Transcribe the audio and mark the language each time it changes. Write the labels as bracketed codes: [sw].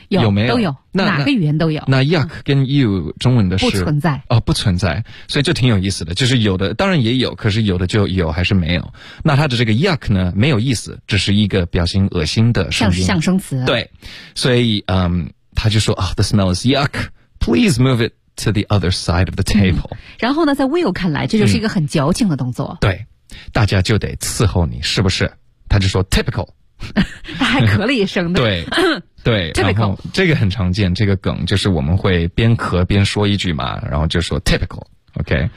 [zh] 有没有？都有，哪个语言都有。那 yuck 跟 you 中文的是不存在哦，不存在，所以就挺有意思的。就是有的当然也有，可是有的就有还是没有。那它的这个 yuck 呢，没有意思，只是一个表情恶心的声音，象声词。对，所以他就说啊、， [en] the smell is yuck. Please move it to the other side of the table. [zh] 然后呢，在 Will 看来，这就是一个很矫情的动作。对，大家就得伺候你，是不是？他就说 typical。他还咳了一声的对对 [en] typical [zh] 这个很常见，这个梗就是我们会边咳边说一句嘛，然后就说 typical OK